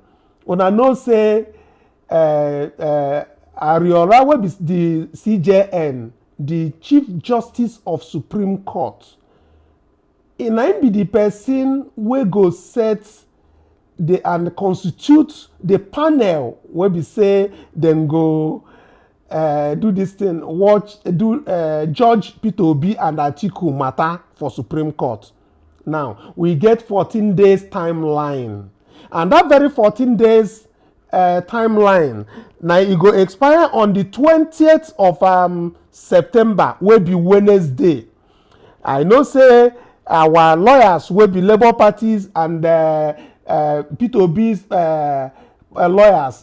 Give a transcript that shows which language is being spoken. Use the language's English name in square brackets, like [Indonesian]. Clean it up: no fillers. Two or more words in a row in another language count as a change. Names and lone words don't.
[Nigerian Pidgin] Una know say Ariola wey be the CJN, the Chief Justice of Supreme Court, na im be the person wey go set and constitute the panel wey be say dem go do this thing, Judge Peter Obi and Atiku matter for Supreme Court. Now, we get 14 days timeline. And that very 14 days timeline, now it go expire on the 20th of September, will be Wednesday. I know say our lawyers will be Labour parties and Peter Obi's lawyers.